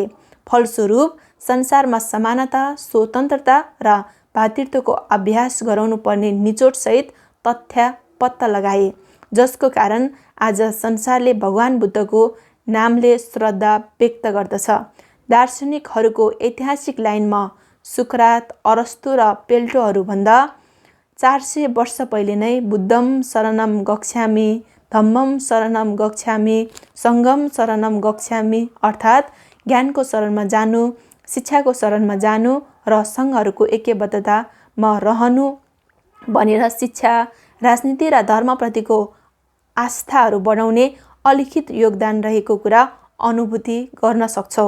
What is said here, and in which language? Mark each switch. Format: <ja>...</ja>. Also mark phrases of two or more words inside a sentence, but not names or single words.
<ne>फलस्वरूप संसारमा समानता, स्वतन्त्रता र भातृत्वको अभ्यास गराउनु पर्ने निचोडसहित तथ्य पत्ता लगाए, जसको कारण आज संसारले भगवान बुद्धको नामले श्रद्धा व्यक्त गर्दछ। दार्शनिकहरूको ऐतिहासिक लाइनमा सुकरात, अरस्तु र प्लेटोहरूभन्दा 400 वर्ष पहिले नै</ne> <pi>बुद्धम शरणम गच्छामि, धम्मम शरणम गच्छामि, सङ्घम शरणम गच्छामि</pi> <ne>अर्थात् ज्ञानको शरणमा जानु, शिक्षाको शरणमा जानु र सङ्घहरूको ऐक्यबद्धतामा रहनु भनेर शिक्षा, राजनीति र धर्मप्रतिको आस्थाहरू बढाउने अलिखित योगदान रहेको कुरा अनुभूति गर्न सक्छौँ।</ne>